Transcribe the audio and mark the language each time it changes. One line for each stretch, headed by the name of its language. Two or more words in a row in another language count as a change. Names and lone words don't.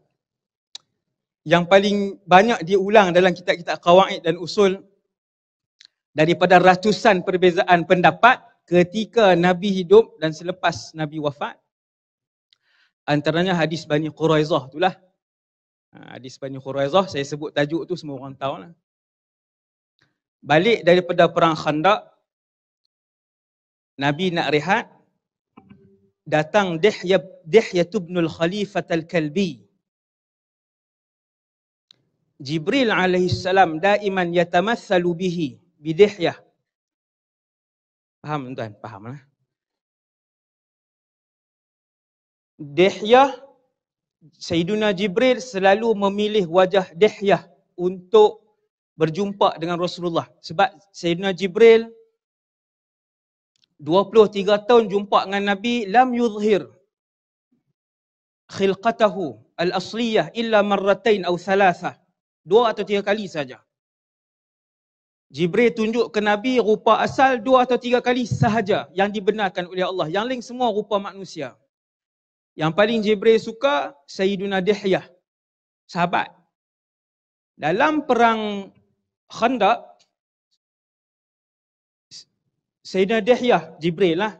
Malay: Yang paling banyak diulang dalam kitab-kitab qawaid dan usul daripada ratusan perbezaan pendapat ketika Nabi hidup dan selepas Nabi wafat. Antaranya hadis Bani Quraizah itulah. Hadis Bani Quraizah, saya sebut tajuk tu semua orang tahu lah. Balik daripada perang Khandaq, Nabi nak rehat, datang Dihyah ibnul Khalifah al-Kalbi.
Arabic: جبريل عليه السلام دائما يتمثل به بدحية.
Malay: Faham tuan? Faham lah. Dihyah, Sayyiduna Jibril selalu memilih wajah Dihyah untuk berjumpa dengan Rasulullah. Sebab Sayyiduna Jibril 23 tahun jumpa dengan Nabi,
Arabic: لم يظهر خلقته الأصلية إلا مرتين أو ثلاثا.
Malay: 2 atau 3 kali saja. Jibril tunjuk ke Nabi rupa asal 2 atau 3 kali sahaja yang dibenarkan oleh Allah. Yang lain semua rupa manusia. Yang paling Jibril suka Sayyiduna Dihyah, sahabat. Dalam perang Khandaq, Sayyidina Dihyah, Jibril lah.